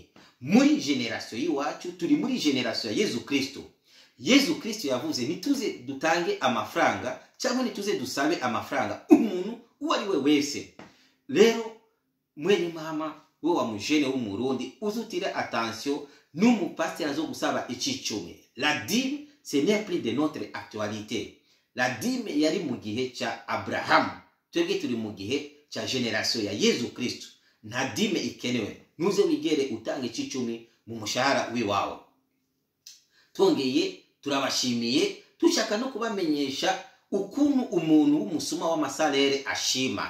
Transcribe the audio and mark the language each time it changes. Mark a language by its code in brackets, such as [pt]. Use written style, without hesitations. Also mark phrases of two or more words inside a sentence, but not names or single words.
[rn] Muri generation yiwacu turi muri generation ya Yezu Kristo. Yezu Kristo yavuze nituze dutange amafaranga cyangwa nituze dusabe amafaranga umuntu uwo ari we wese. Rero mwene mama wo wa mujene w'umurundi, uzutire attention n'umupasteri azo gusaba icicumi. [fr] La dîme ce n'est plus de notre actualité. La dîme [rn] yari mu gihe cya Abraham, twebwe turi mu gihe cya generation ya Yezu Kristo. Nta dîme ikenewe. Nuze wigere utanga icicumi mu mushahara wiwawe. Twongeye turabashimiye, tushaka no kubamenyesha ukuntu umuntu w'umusuma w'amasalere ashima.